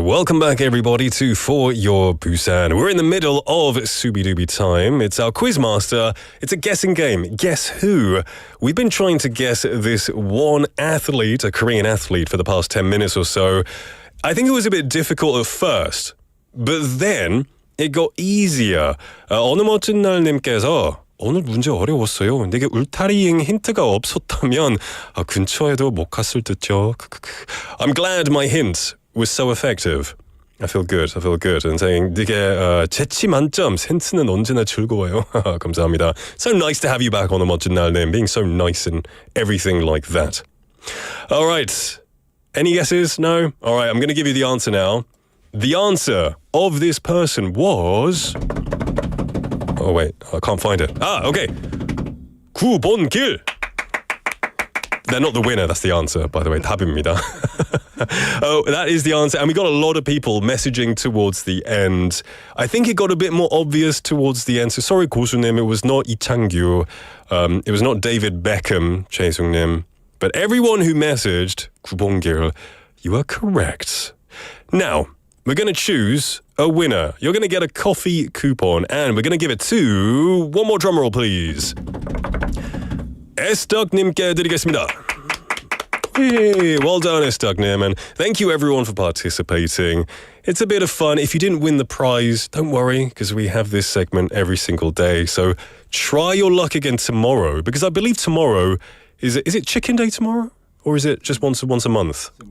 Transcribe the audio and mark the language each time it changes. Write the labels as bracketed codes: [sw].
[en] Welcome back, everybody, to For Your Busan. We're in the middle of Subi-Dubi time. It's our Quizmaster. It's a guessing game. Guess who? We've been trying to guess this one athlete, a Korean athlete, for the past 10 minutes or so. I think it was a bit difficult at first, but then it got easier. [ko] 어느 멋진 날님께서 오늘 문제 어려웠어요. 근데 이게 울타리행 힌트가 없었다면 근처에도 못 갔을 듯요. [en] I'm glad my hint was so effective. I feel good. And saying [ko] 되게 재치 만점, 센스는 언제나 즐거워요. 감사합니다. [en] So nice to have you back on a 멋진 날님, being so nice and everything like that. All right. Any guesses? No? All right, I'm going to give you the answer now. The answer of this person was... Oh, wait, I can't find it. Okay. 9번 길. They're not the winner, that's the answer, by the way. [ko] 답입니다. [en] Oh, that is the answer. And we got a lot of people messaging towards the end. I think it got a bit more obvious towards the end. So sorry, 고수님, it was not 이창규. It was not David Beckham, 최승님. But everyone who messaged 9번 길, you are correct. Now, we're going to choose a winner. You're going to get a coffee coupon, and we're going to give it to... One more drum roll, please. [ko] 에스덕님께 드리겠습니다. [en] Hey, well done, 에스덕님, and thank you everyone for participating. It's a bit of fun. If you didn't win the prize, don't worry, because we have this segment every single day. So try your luck again tomorrow, because I believe tomorrow... Is it chicken day tomorrow? Or is it just once a month?